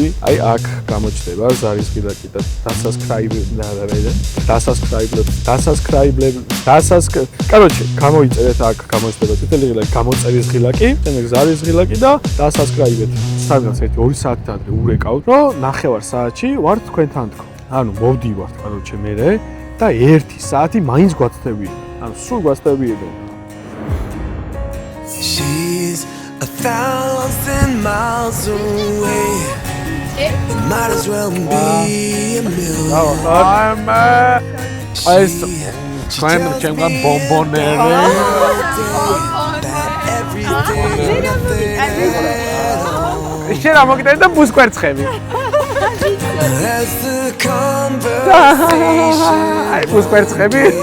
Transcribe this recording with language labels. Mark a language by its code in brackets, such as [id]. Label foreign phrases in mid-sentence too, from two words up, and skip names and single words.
[ka] აი აქ გამოჩნდება ზარისხილაკი და Короче, გამოიწერეთ აქ გამოჩნდება წითელი ღილაკი, გამოწერის ღილაკი, შემდეგ ზარის ღილაკი და დასასკრაიბეთ. სადღაც 1-2 საათით ადრე ურეკავთ, რომ 9 საათში ვარ თქვენთან თქო. ანუ მოვდივართ, короче, მერე და 1 საათი მაინც გვაცდებია. ანუ სულ გვაცდებია. [en] She's 1,000 miles away. It might as well be a million. [ka] ეს ჩემგან ბომბონერი. შენ რა მოგიტანე და ბუსკვერცხები. აი ბუსკვერცხები.